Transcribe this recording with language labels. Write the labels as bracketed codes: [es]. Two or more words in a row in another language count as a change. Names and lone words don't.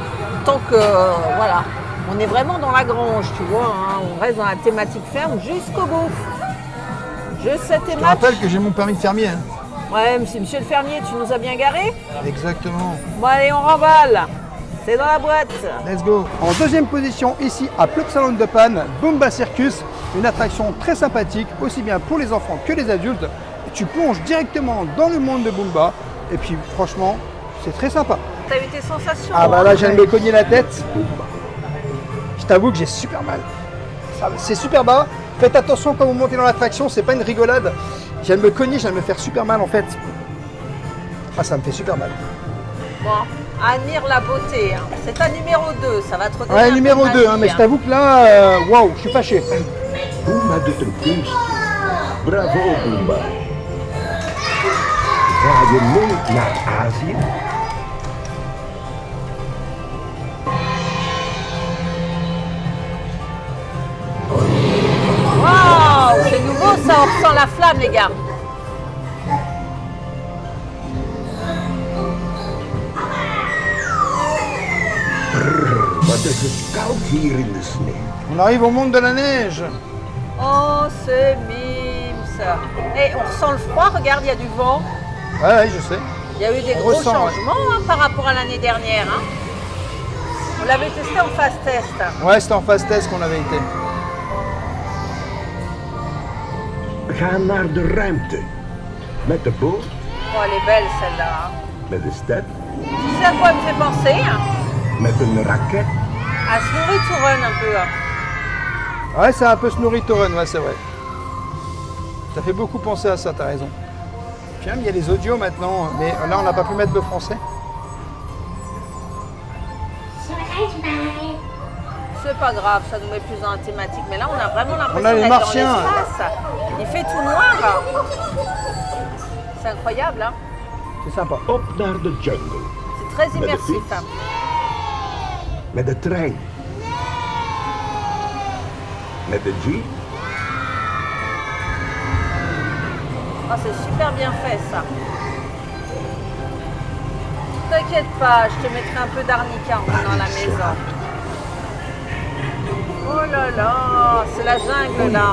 [fr] Tant que, voilà, on est vraiment dans la grange, tu vois. Hein. On reste dans la thématique ferme jusqu'au bout. Je sais tes Je te matchs. rappelle que j'ai mon permis de fermier. Hein. Ouais, monsieur le fermier, tu nous as bien garés. Exactement. Bon, allez, on remballe. C'est dans la boîte. [en] Let's go. [fr] En deuxième position, ici à Plopsaland de Panne, Boomba Circus, une attraction très sympathique, aussi bien pour les enfants que les adultes. Et tu plonges directement dans le monde de Boomba. Et puis franchement, c'est très sympa. t'as eu tes sensations. Ah bah hein. là, je viens de me cogner la tête. Je t'avoue que j'ai super mal. C'est super bas. Faites attention quand vous montez dans l'attraction, c'est pas une rigolade. Je viens de me cogner, je viens de me faire super mal en fait. Ah, ça me fait super mal. Bon, admire la beauté. Hein. C'est un numéro 2, ça va te redonner un Ouais, peu numéro de 2, hein, magie, mais je t'avoue que là, waouh, je suis fâché. [nl] Boomba doet een kunst. Bravo, Boomba. Ga je mee naar Azië? [fr] Waouh, c'est nouveau, ça, on ressent la flamme, les gars. [nl] Wat is het koud hier in de sneeuw. [fr] On arrive au monde de la neige. Oh, c'est mimes. Et on ressent le froid, regarde, il y a du vent. Ouais, je sais. Il y a eu des On gros ressent, changements hein, par rapport à l'année dernière. Hein. On l'avait testé en [en] fast test. [fr] Ouais, c'était en [en] fast test [fr] qu'on avait été. [nl] Ga naar de ruimte. Met de boot, [fr] Oh, elle est belle celle-là. Hein. [nl] met de stad, [fr] Tu sais à quoi elle me fait penser hein? [nl] met een raket. [fr] À Snorri Touren un peu. Hein. Ouais, c'est un peu Snorri Touren, ouais, c'est vrai. Ça fait beaucoup penser à ça, t'as raison. Puis même, il y a les audios maintenant, mais là, on n'a pas pu mettre le français. C'est pas grave, ça nous met plus dans la thématique. Mais là, on a vraiment On a l'impression les d'être dans Martiens. l'espace. Il fait tout noir. C'est incroyable. Hein. C'est sympa. [nl] Op naar de jungle. [fr] C'est très immersif. Hein. [nl] Met de trein. Met de jeep. [fr] Oh, c'est super bien fait ça. T'inquiète pas, je te mettrai un peu d'arnica en venant à la maison. Oh là là, c'est la jungle là.